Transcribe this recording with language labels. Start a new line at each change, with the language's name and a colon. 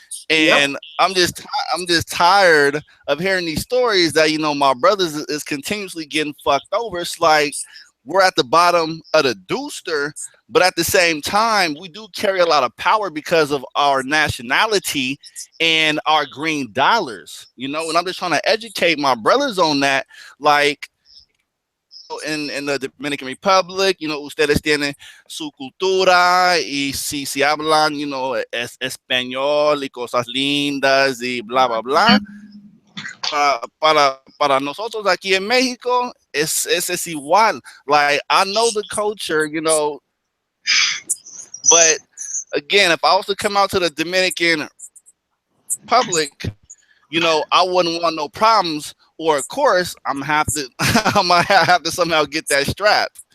English: And I'm just tired of hearing these stories that my brothers is continuously getting fucked over. It's like we're at the bottom of the dooster, but at the same time, we do carry a lot of power because of our nationality and our green dollars, and I'm just trying to educate my brothers on that. Like in the Dominican Republic,
Spanish: ustedes tienen su cultura y si hablan, español y cosas lindas y bla, bla, bla. Para nosotros aquí en México, es igual.
English: Like, I know the culture, but again, if I was to come out to the Dominican Republic, I wouldn't want no problems. Or of course, I might have to somehow get that strap.